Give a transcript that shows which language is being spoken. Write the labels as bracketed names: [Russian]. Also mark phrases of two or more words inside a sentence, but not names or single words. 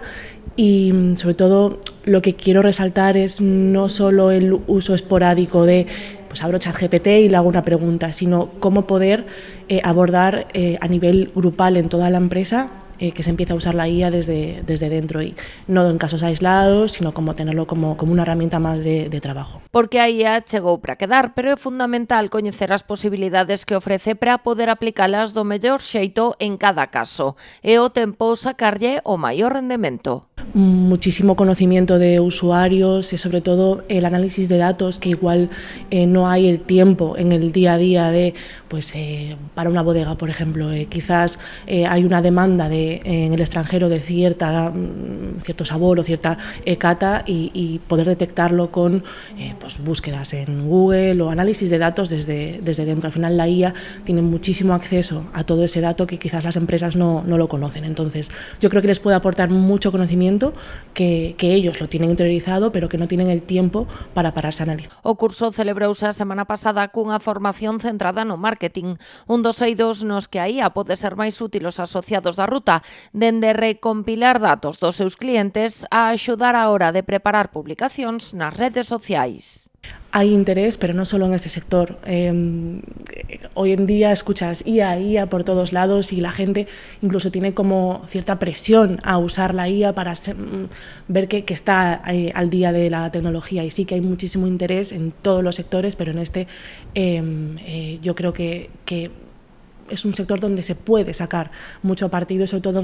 [Spanish] Y sobre todo lo que quiero resaltar es no solo el uso esporádico de pues abro ChatGPT y le hago una pregunta, sino cómo poder abordar a nivel grupal en toda la empresa que se empiece a usar la IA desde dentro y no en casos aislados, sino como tenerlo como una herramienta más de trabajo. [Galician] Porque a IA chegou para quedar, pero é fundamental coñecer as posibilidades que ofrece para poder aplicalas do mellor xeito en cada caso e o tempo sacarlle o maior rendemento. [Spanish] Muchísimo conocimiento de usuarios y sobre todo el análisis de datos, que igual no hay el tiempo en el día a día de, pues para una bodega, por ejemplo, quizás hay una demanda en el extranjero de cierto sabor o cierta cata y poder detectarlo con pues búsquedas en Google o análisis de datos desde dentro. Al final la IA tiene muchísimo acceso a todo ese dato que quizás las empresas no lo conocen. Entonces yo creo que les puede aportar mucho conocimiento que ellos lo tienen interiorizado, pero que no tienen el tiempo para pararse a analizar. [Galician] O curso celebrouse a semana pasada cunha formación centrada no marketing, un dos eidos nos que a IA pode ser máis útil aos asociados da ruta, dende recompilar datos dos seus clientes a axudar á hora de preparar publicacións nas redes sociais. [Spanish] Hay interés, pero no solo en este sector. Hoy en día escuchas IA por todos lados y la gente incluso tiene como cierta presión a usar la IA para ver que está al día de la tecnología. Y sí que hay muchísimo interés en todos los sectores, pero en este yo creo que es un sector donde se puede sacar mucho partido, sobre todo